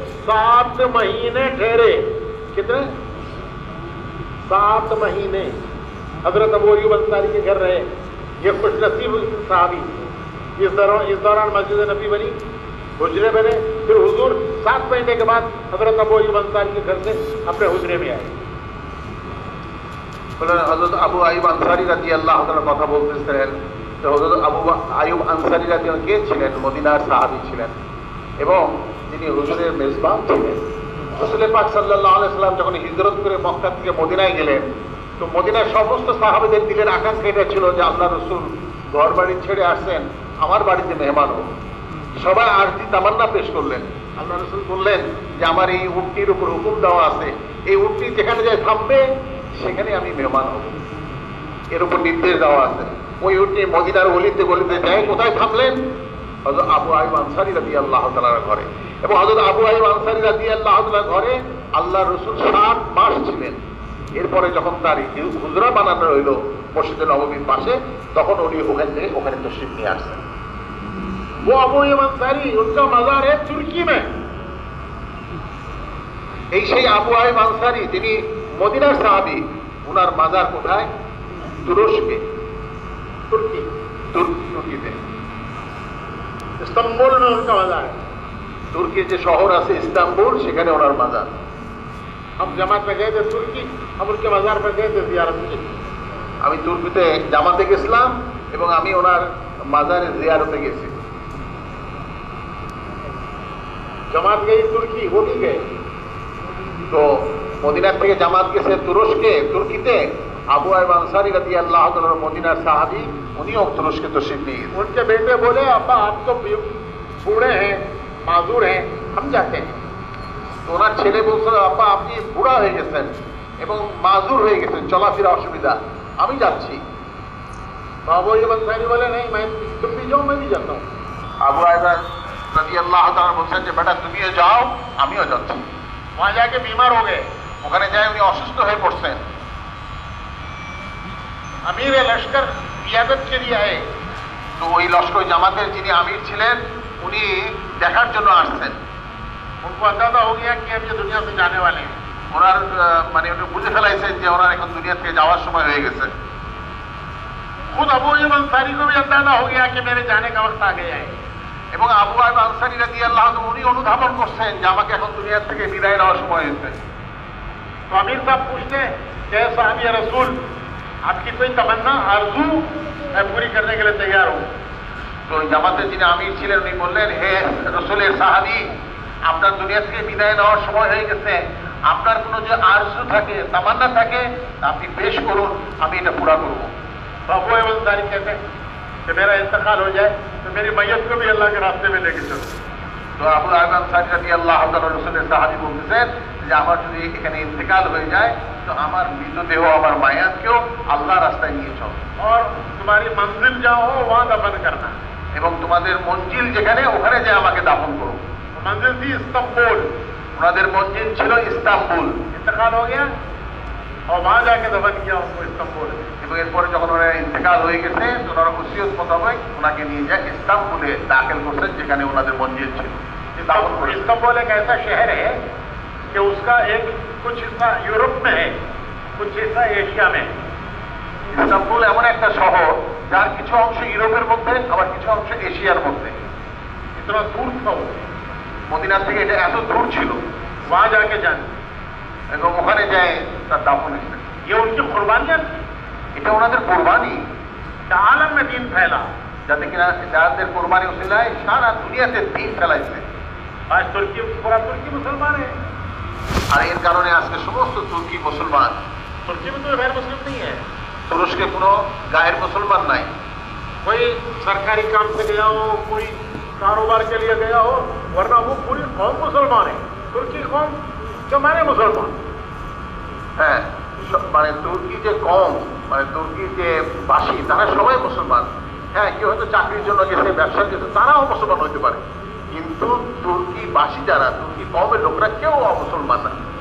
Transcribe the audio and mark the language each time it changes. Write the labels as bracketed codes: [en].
[hi] 7 महीने ठहरे। कितने? 7 महीने हजरत अबू अय्यूब अंसारी के घर रहे। ये खुशनसीब साहबी। इस दौरान मस्जिद नबी बनी, हुजरे बने, फिर हुजूर 7 महीने के बाद हजरत अबू अय्यूब अंसारी के घर से अपने हुजरे में आए। [bn] হযরত আবু আইয়ুব আনসারী রাদিয়াল্লাহু তাআলার কথা বলতেছিলেন। তো হযরত আবু আইয়ুব আনসারী রাদিয়াল্লাহু কে ছিলেন? মদিনার সাহাবী ছিলেন এবং তিনি হুজুরের মেজবান ছিলেন। রাসূল পাক সাল্লাল্লাহু আলাইহি সাল্লাম যখন হিজরত করে মক্কা থেকে মদিনায় গেলেন, তো মদিনার সমস্ত সাহাবীদের দিলের আকাঙ্ক্ষা এটা ছিল যে আল্লাহ রাসূল ঘর বাড়ি ছেড়ে আসছেন, আমার বাড়িতে মেহমান হোক। সবাই আরজি তামান্না পেশ করলেন। আল্লাহ রাসূল বললেন যে আমার এই উটটির উপর হুকুম দেওয়া আছে, এই উটটি যেখানে যায় থামবে সেখানে আমি মেহমান হব, এর উপর নির্দেশ দেওয়া আছে। ওই উটটি মদিনার গলিতে গলিতে যায়। কোথায় থামলেন? হযরত আবু আইয়ুব আনসারী রাদিয়াল্লাহু তাআলার ঘরে। এবং হযরত আবু আইয়ুব আনসারী রাদিয়াল্লাহু তাআলার ঘরে আল্লাহ রাসূল 7 মাস ছিলেন। এরপরে যখন তার হুজরা বানানো হইল মসজিদে নববীর পাশে, তখন উনি ওখানে তশরিফ নিয়ে আসছেন। [hi] वो अबू अय्यूब अंसारी, उनका मज़ार है तुर्की में। [bn] এই সেই আবু আইয়ুব আনসারী, তিনি মদিনার সাহাবী। ওনার মাজার কোথায়? তুরস্কে, তুর্কিতে। [hi] इस्तांबुल में उनका मजार है। [bn] তুর্কির যে শহর আছে ইস্তাম্বুল, সেখানে ওনার মাজার। [hi] हम जमात में गए थे तुर्की, हम उनके मजार पर गए थे जियारत के लिए। [bn] আমি তুর্কিতে জামাতে গেছিলাম এবং আমি ওনার মাজারে জিয়ারতে গেছি। [hi] जमात गई तुर्की, वो भी गए। [bn] তো মদিনার থেকে জামাত গেছে তুর্কিতে। আবু আইব আনসারী রাদিয়াল্লাহু তাআলা মদিনার সাহাবী, উনিও তুরস্কে তশরিফ নিয়ে গেছেন। [hi] उनके बेटे बोले अब्बा आप तो बूढ़े हैं, माजूर हैं, हम जाते हैं। [bn] তো ওনার ছেলে বলছে, আব্বা আপনি বুড়া হয়ে গেছেন এবং মাজুর হয়ে গেছেন, চলাফেরা অসুবিধা, আমি যাচ্ছি। [hi] तो अबू अय्यूब अंसारी बोले नहीं, मैं तुम भी जाओ, मैं भी जाता हूँ। [bn] আবু আইব রাদিয়াল্লাহু তাআলা বলছেন যে বেটা তুমিও যাও, আমিও যাচ্ছি। [hi] वहां जाके बीमार हो गए। [bn] ওখানে যাই উনি অসুস্থ হয়ে পড়ছেন। [hi] अमीर लश्कर कियादत के लिए आए। [bn] তো ওই লস্কর জামাতের যিনি আমির ছিলেন, উনি দেখার জন্য আসছেন। [hi] उनको अंदाजा हो गया कि अब ये दुनिया से जाने वाले हैं। [bn] ওনার মানে উনি বুঝে ফেলাইছেন যে ওনার এখন দুনিয়া থেকে যাওয়ার সময় হয়ে গেছে। [hi] खुद अबू अय्यूब अंसारी को भी अंदाजा हो गया कि मेरे जाने का वक्त आ गया है। [bn] এবং আবু আইব আনসারী রাদিয়াল্লাহু তাআলা উনি অনুধাবন করছেন যে আমাকে এখন দুনিয়া থেকে বিদায় নেওয়ার সময় হয়েছে। [hi] तो अमीर साहब पूछते हैं कि साहबी रसूल आपकी कोई तमन्ना, आरजू मैं पूरी करने के लिए तैयार हूँ। [bn] তো ওই জামাতের যিনি আমির ছিলেন উনি বললেন, হে রসুলের সাহাবী, আপনার দুনিয়া থেকে বিদায় নেওয়ার সময় হয়ে গেছে, আপনার কোনো যে আরজু থাকে, তামান্না থাকে, তা আপনি পেশ করুন, আমি এটা পুরা করবো। [hi] तो अबू अय्यूब अंसारी कहते हैं कि मेरा इंतकाल हो जाए तो मेरी मैयत को भी अल्लाह के रास्ते में लेके चलो। [bn] তো আবু আইব আনসারী রাদিয়াল্লাহু তাআলা রসুলের সাহাবী বলতেছেন যে আমার যদি এখানে ইন্তেকাল হয়ে যায় তো আমার মৃতদেহ, আমার মায়াতকেও আল্লাহ রাস্তায় নিয়ে চলো [hi] और तुम्हारी मंजिल जहाँ हो वहाँ दफन करना। [bn] এবং তোমাদের মঞ্জিল যেখানে, ওখানে যে আমাকে দাফন করো। [hi] तो मंजिल थी इस्तांबुल, [bn] ওনাদের মঞ্জিল ছিল ইস্তাম্বুল। [hi] इंतकाल हो गया और वहाँ जाके दफन किया उनको इस्तांबुल। [bn] এবং এরপরে যখন ওনার ইন্তেকাল হয়ে গেছে, তো ওনারা ওসিয়ত মোতাবেক ওনাকে নিয়ে যায় ইস্তাম্বুলে দাখিল করছেন, যেখানে ওনাদের মঞ্জিল ছিল। দাফন করে [hi] इस्तांबुल एक ऐसा शहर है कि उसका एक कुछ हिस्सा यूरोप में है, कुछ हिस्सा एशिया में। [bn] ইস্তাম্বুল এমন একটা শহর যার কিছু অংশ ইউরোপের মধ্যে, আবার কিছু অংশ এশিয়ার মধ্যে। [hi] इतना दूर था वो, [bn] মদিনা থেকে এটা এত দূর ছিল। [hi] वहाँ जाके जाने [bn] এবং ওখানে যায় তার দাফন হয়েছে। [hi] ये उनकी कुर्बानियां थी [bn] এটা ওনাদের কোরবানি, [hi] कि आलम में दीन फैला। [bn] যাতে কিনা যাদের কোরবানি উসিলায় সারা দুনিয়াতে দিন ফেলাইছে। [hi] आज तुर्की, पूरा तुर्की मुसलमान है। [bn] আর এর কারণে আজকে সমস্ত তুর্কি মুসলমান। [hi] तुर्की में तो गैर मुस्लिम नहीं है। [bn] তুরস্কে কোনো গায়ের মুসলমান নাই। [hi] कोई सरकारी काम से गया हो, कोई कारोबार के लिए गया हो, वरना वो पूरी कौम मुसलमान है। तुर्की कौम जो माने मुसलमान। [bn] হ্যাঁ, মানে তুর্কি যে কম, মানে তুর্কি যে বাসী, তারা সবাই মুসলমান। হ্যাঁ, কেউ হয়তো চাকরির জন্য গেছে, ব্যবসার গেছে, তারাও মুসলমান হইতে পারে, কিন্তু তুর্কি বাসী যারা, তুর্কি কমের লোকরা কেউ অমুসলমান না।